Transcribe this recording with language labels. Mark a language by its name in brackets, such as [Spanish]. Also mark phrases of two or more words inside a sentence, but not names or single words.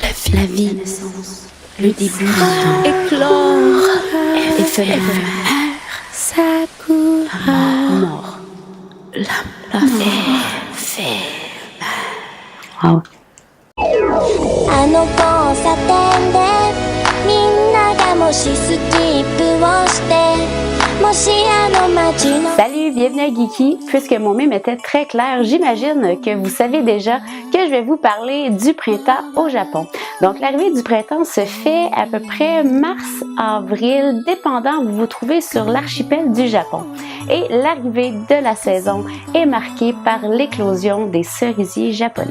[French] la vie, le début du temps, éclore, et fleurs, Sakura, mort, la fait. Wow. [Japanese] あの交差点でみんながもしスキップをしてもしあの街の [French] Salut, bienvenue à Geeky. Puisque mon mime était très clair, j'imagine que vous savez déjà que je vais vous parler du printemps au Japon. Donc l'arrivée du printemps se fait à peu près mars-avril, dépendant où vous vous trouvez sur l'archipel du Japon. Et l'arrivée de la saison est marquée par l'éclosion des cerisiers japonais.